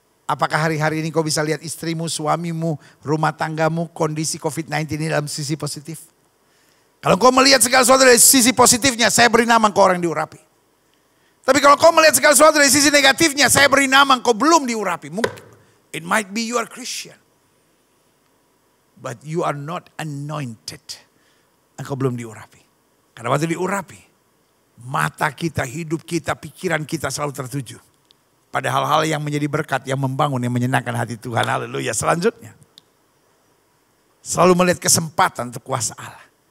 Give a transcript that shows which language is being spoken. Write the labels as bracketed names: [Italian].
[Indonesian] Apakah hari-hari ini kau bisa lihat istrimu, suamimu, rumah tanggamu, kondisi COVID-19 ini dalam sisi positif? Kalau kau melihat segala sesuatu dari sisi positifnya, saya beri nama kau orang diurapi. Tapi kalau kau melihat segala sesuatu dari sisi negatifnya, saya beri nama kau belum diurapi. [English] It might be you are Christian. But you are not anointed. [Indonesian] Engkau belum diurapi. Karena waktu diurapi, mata kita, hidup kita, pikiran kita selalu tertuju pada hal-hal yang menjadi berkat, yang membangun, yang menyenangkan hati Tuhan. Haleluya. Selanjutnya, selalu melihat kesempatan untuk kuasa Allah.